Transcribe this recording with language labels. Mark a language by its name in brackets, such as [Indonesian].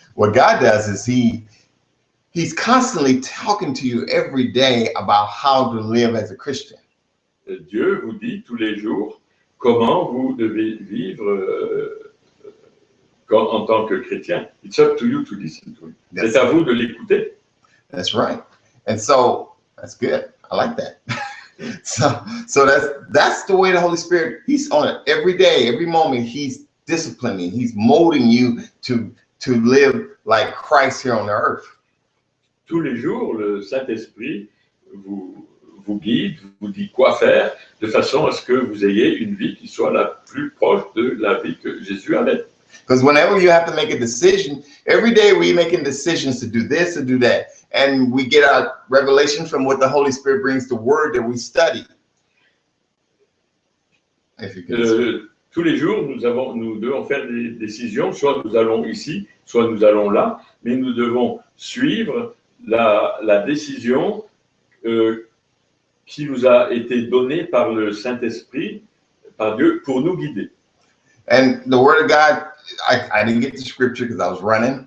[English] What God does is He's constantly talking to you every day about how to live as a Christian. [French] Dieu vous dit tous les jours comment vous devez vivre en tant que chrétien. [English] It's up to you to listen to him. [French] C'est à vous de l'écouter. [English] That's right. And so that's good. I like that. so that's the way the Holy Spirit, he's on it every day, every moment. He's disciplining, he's molding you to live like Christ here on the earth. Tous les jours, le Saint-Esprit vous guide, vous dit quoi faire, de façon à ce que vous ayez une vie qui soit la plus proche de la vie que Jésus avait. Because whenever you have to make a decision, every day we're making decisions to do this, to do that. And we get our revelation from what the Holy Spirit brings, the word that we study. If you can [French] tous les jours, nous devons faire des décisions, soit nous allons ici, soit nous allons là, mais nous devons suivre la décision qui nous a été donnée par le Saint-Esprit, par Dieu, pour nous guider. [English] And the word of God, I didn't get the scripture because I was running.